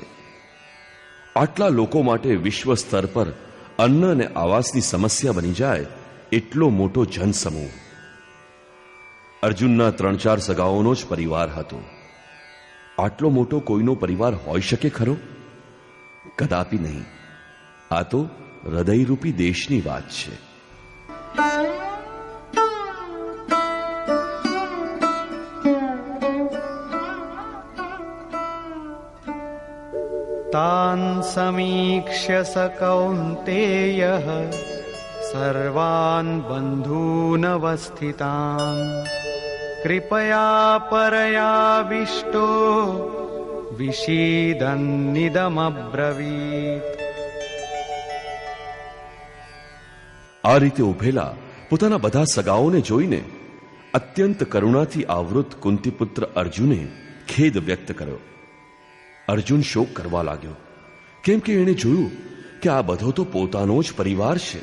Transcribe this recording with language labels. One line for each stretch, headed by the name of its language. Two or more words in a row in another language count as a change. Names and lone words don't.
Gujarati: આટલા લોકો માટે વિશ્વ સ્તર પર અન્ન અને આવાસની સમસ્યા બની જાય એટલો મોટો જનસમૂહ. અર્જુનના 3-4 સગાઓનો જ પરિવાર હતો. આટલો મોટો કોઈનો પરિવાર હોઈ શકે ખરો? કદાપી નહીં. આ તો હૃદયરૂપી દેશની વાત છે.
Sanskrit: तान् समीक्ष्य स कौन्तेयः सर्वान् बन्धूनवस्थितान् कृपया परयाविष्टो विषीदन्निदमब्रवीत्.
Gujarati: આ રીતે ઉભેલા પોતાના બધા સગાઓને જોઈને અત્યંત કરુણાથી આવૃત કુંતીપુત્ર અર્જુને ખેદ વ્યક્ત કર્યો. અર્જુન શોક કરવા લાગ્યો, કેમ કે એણે જોયું કે આ બધો તો પોતાનો જ પરિવાર છે.